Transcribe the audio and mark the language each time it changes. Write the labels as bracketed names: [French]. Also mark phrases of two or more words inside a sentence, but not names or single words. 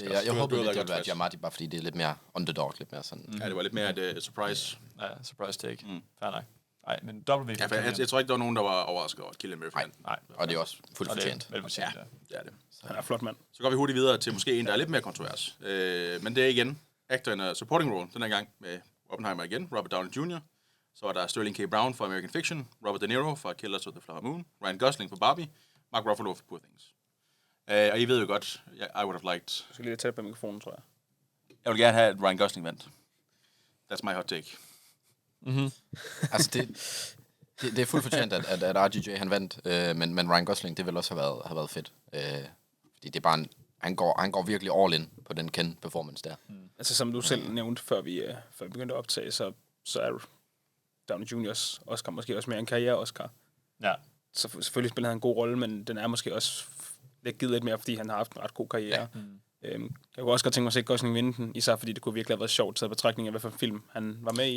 [Danish] Jeg håber lidt, det ville være Giamatti, bare fordi det er lidt mere underdog, lidt mere sådan... Ja, det var lidt mere et surprise. Ja, [English] surprise take. [Danish] Fair nok. Nej, men W. Ja, jeg tror ikke, der var nogen, der var overrasket over, at Cillian Murphy vandt. Nej. Og det er også fuldt fortjent. Velfortjent, ja. Det er det. Han er flot mand. Så går vi hurtigt videre til måske en, der er lidt mere kontrovers. Men det er igen [English] actor in a supporting role, [Danish] den her gang med Oppenheimer igen, Robert Downey Jr. Så var der Sterling K. Brown fra American Fiction, Robert De Niro fra Killers of the Flower Moon, Ryan Gosling fra Barbie, Mark Ruffalo for Poor Things. Og I ved jo godt, [English] I would have liked... [Danish] Du skal lige tæt på mikrofonen, tror jeg. Jeg vil gerne have, at Ryan Gosling vandt. [English] That's my hot take. Mm-hmm. [Danish] Altså, det er fuldt fortjent, at RDJ han vandt, men Ryan Gosling, det vil også have været fedt. Fordi det er bare han går virkelig [English] all in [Danish] på den Ken-performance der. Altså, som du selv nævnte, før vi begyndte at optage, så er Downey Jr.'s Oscar måske også mere en karriere-Oscar. Ja. Så selvfølgelig spiller han en god rolle, men den er måske også givet lidt mere, fordi han har haft en ret god karriere. Ja. Jeg kunne også godt tænke mig at se Gosling vinde den, især fordi det kunne virkelig have været sjovt taget betragtning af, hvad for en film han var med i.